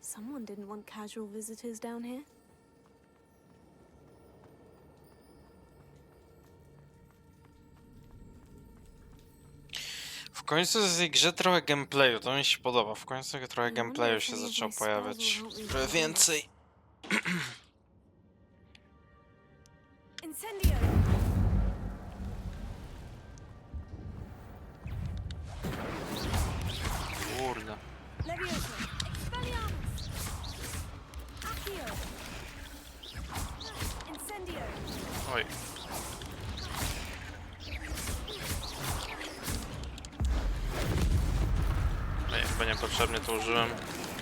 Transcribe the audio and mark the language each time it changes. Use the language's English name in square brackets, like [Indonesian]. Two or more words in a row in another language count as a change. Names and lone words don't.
[English] someone didn't want casual visitors down here. [Polish] W końcu jest w tej grze trochę gameplayu, to mi się podoba. W końcu trochę gameplayu się zaczęło pojawiać. Trochę więcej. Incendio! Kurde. Levioso! Expelliarmus! Accio! Incendio! Oj. No i chyba niepotrzebnie to użyłem.